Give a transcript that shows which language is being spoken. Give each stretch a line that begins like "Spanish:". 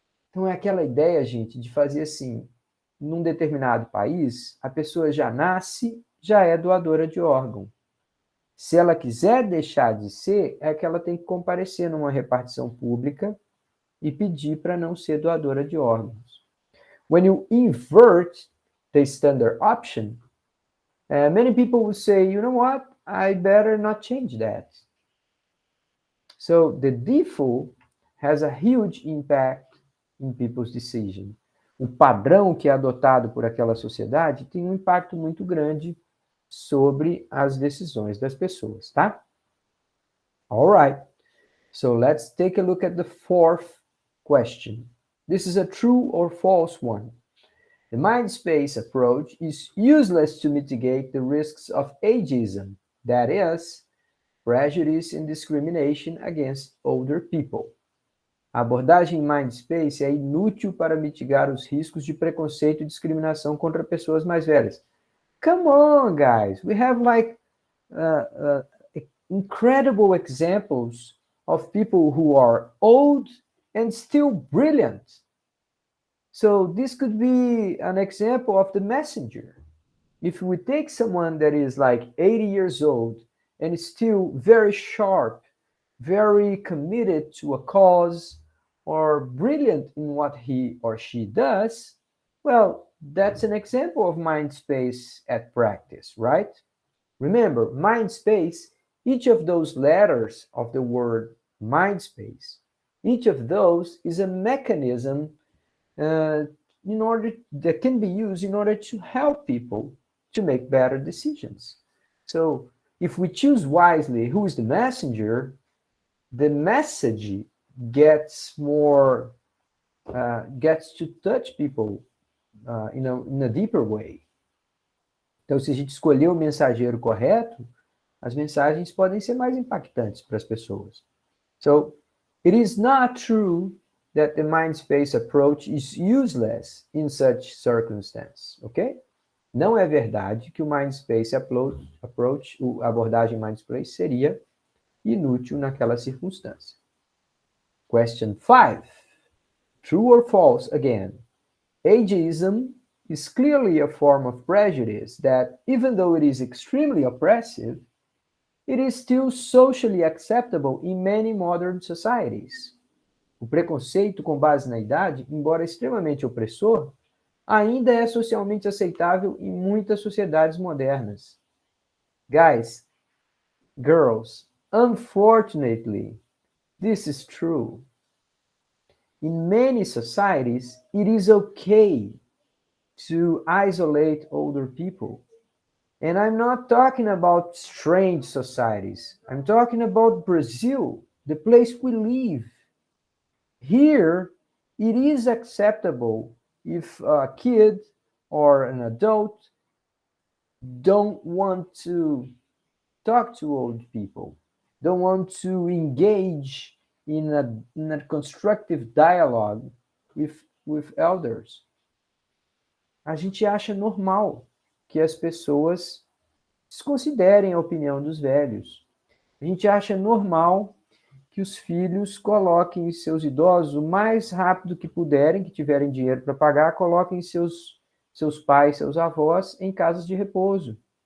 Portuguese: Então, é aquela ideia, gente, de fazer assim, num determinado país, a pessoa já nasce, já é doadora de órgão. Se ela quiser deixar de ser, é que ela tem que comparecer numa repartição pública e pedir para não ser doadora de órgãos.
English: When you invert the standard option, many people will say, you know what, I better not change that. So the default has a huge impact in people's decision.
Portuguese: O padrão que é adotado por aquela sociedade tem um impacto muito grande sobre as decisões das pessoas, tá?
English: All right. So let's take a look at the fourth question. This is a true or false one. The mind space approach is useless to mitigate the risks of ageism, that is, prejudice and discrimination against older people.
Portuguese: A abordagem mind space é inútil para mitigar os riscos de preconceito e discriminação contra pessoas mais velhas.
English: Come on, guys. We have like incredible examples of people who are old and still brilliant. So this could be an example of the messenger. If we take someone that is like 80 years old and still very sharp, very committed to a cause, or brilliant in what he or she does, well, that's an example of mind space at practice, right? Remember, mind space, each of those letters of the word mind space, each of those is a mechanism uh, in order that can be used in order to help people to make better decisions. So if we choose wisely who is the messenger, the message gets more gets to touch people in a deeper way.
Portuguese: Então, se a gente escolher o mensageiro correto, as mensagens podem ser mais impactantes para as pessoas.
English: So, it is not true that the mind space approach is useless in such circumstance, ok?
Portuguese: Não é verdade que o mind space approach, a abordagem mind space seria inútil naquela circunstância.
English: Question 5. True or false again? Ageism is clearly a form of prejudice that, even though it is extremely oppressive, it is still socially acceptable in many modern societies. O preconceito com base na idade, embora extremamente opressor, ainda é socialmente aceitável em muitas sociedades modernas. Guys, girls, unfortunately, this is true. In many societies, it is okay to isolate older people. And I'm not talking about strange societies. I'm talking about Brazil, the place we live. Here, it is acceptable if a kid or an adult don't want to talk to old people, don't want to engage in a constructive dialogue with elders.
Portuguese: A gente acha normal que as pessoas desconsiderem a opinião dos velhos. A gente acha normal que os filhos coloquem seus idosos o mais rápido que puderem, que tiverem dinheiro para pagar, coloquem seus pais, seus avós em casas de repouso.